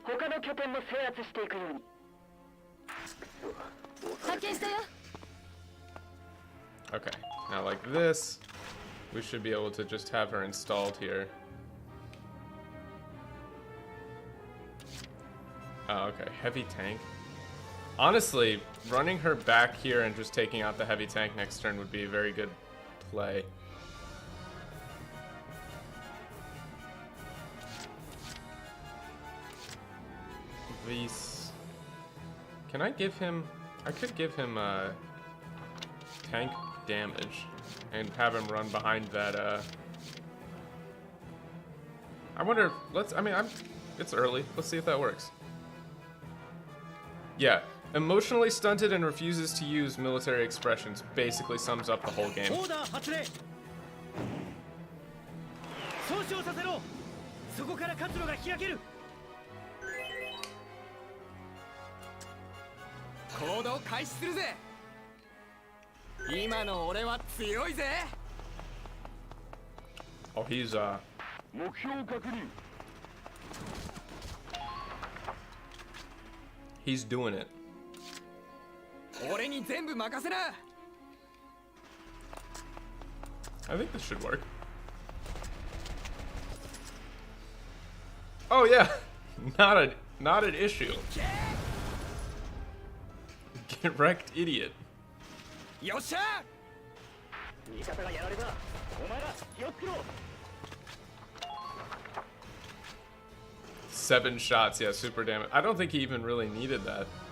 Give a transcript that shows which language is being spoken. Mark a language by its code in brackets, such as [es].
[ja] 他の拠点も制圧していくように発見したよ [en] Okay, now like this, we should be able to just have her installed here. Oh, okay, heavy tank. Honestly, running her back here and just taking out the heavy tank next turn would be a very good play. These... Can I give him... I could give him, tank damage and have him run behind that, I wonder if... It's early. Let's see if that works. Yeah. Emotionally stunted and refuses to use military expressions basically sums up the whole game. [ja] オーダー発令損傷させろそこから活路が開ける行動開始するぜ今の俺は強いぜ [en] Oh, he's, [ja] 目標確認 [en] he's doing it. [ja] 俺に全部任せな [en] I think this should work. Oh yeah, not an issue. Get wrecked, idiot. [ja] よっしゃ味方がやられたお前ら気をつけろ [en] 7 shots, yeah, super damage. I don't think he even really needed that.